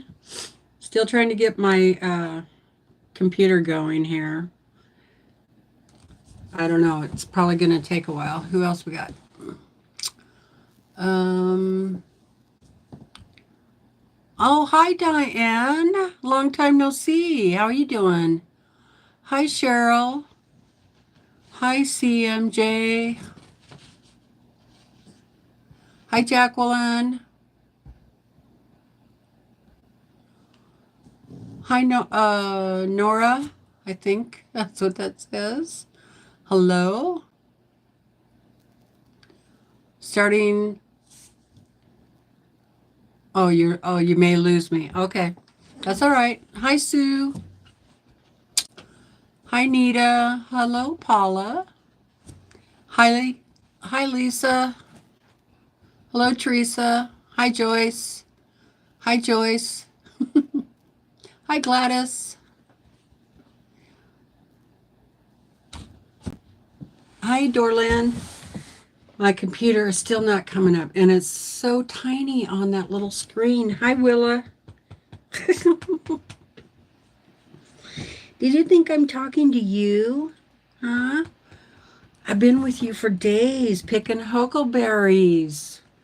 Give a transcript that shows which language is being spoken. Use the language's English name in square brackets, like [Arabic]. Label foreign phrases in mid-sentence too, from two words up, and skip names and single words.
[English] Still trying to get my computer going here. I don't know. It's probably going to take a while. Who else we got? Oh, hi, Diane. Long time no see. How are you doing? Hi, Cheryl. Hi, CMJ. Hi, Jacqueline. Hi, Nora. I think that's what that says. Hello. Starting. Oh, you may lose me. Okay. That's all right. Hi, Sue. Hi, Nita. Hello, Paula. Hi, Lisa. Hello, Teresa. Hi, Joyce. Hi, Joyce. Hi, Gladys. Hi, Dorlin. My computer is still not coming up, and it's so tiny on that little screen. Hi, Willa. Did you think I'm talking to you? Huh? I've been with you for days picking huckleberries.